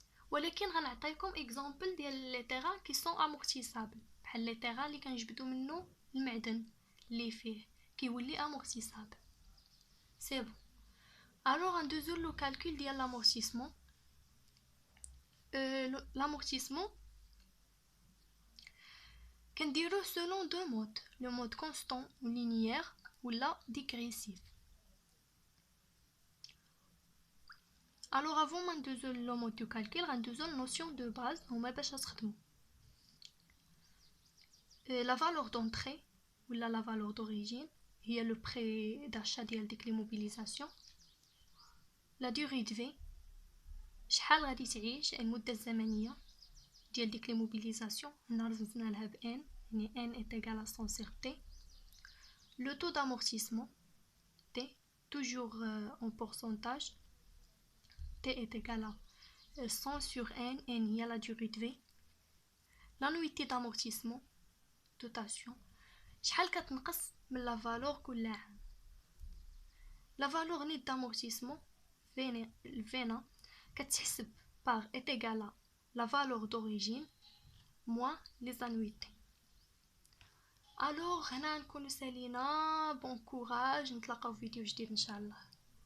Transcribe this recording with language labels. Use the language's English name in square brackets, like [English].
[Arabic] ولكن غنعطيكم اكزامبل ديال لي تيغ كي سون امورتيسابل، بحال لي تيغ اللي كنجبدوا منه المعدن اللي فيه كيولي امورتيسابل. [French] سي بون. [Arabic] الوغ غندوزو [French] لو كالكول [Arabic] ديال لامورتيسمون. [French] l'amortissement [Arabic] كنديروه [French] selon deux modes: le mode constant ou linéaire ou la dégressif. Alors avant [Arabic] ما ندوزو [French] لو مود دو كالكول [Arabic] غندوزو [French] للنوسيون دو باز [Arabic] هما باش تخدموا. [French] la valeur d'entrée ou la valeur d'origine [Arabic] هي [French] le prix d'achat [Arabic] ديال ديك لي موبيليزاسيون. [French] la durée de vie [Arabic] شحال غادي تعيش، المده الزمنيه ديال ديك لي موبيليزاسيون. هنا رمزنا لها ب [French] n، [Arabic] يعني [French] n est égal à 100 sur t. le taux d'amortissement t toujours en pourcentage, t est égal à 100 sur n [Arabic] هي [French] la durée de vie. l'annuité d'amortissement dotation [Arabic] شحال كتنقص من لا فالور كل عام. [French] لا فالور نيت d'amortissement [Arabic] فينا كتحسب [French] par est égal à la valeur d'origine moins les annuités. [Arabic] الوغ هنا نكونوا سالينا. [French] بون كوراج، [Arabic] نتلاقاو في فيديو جديد ان شاء الله.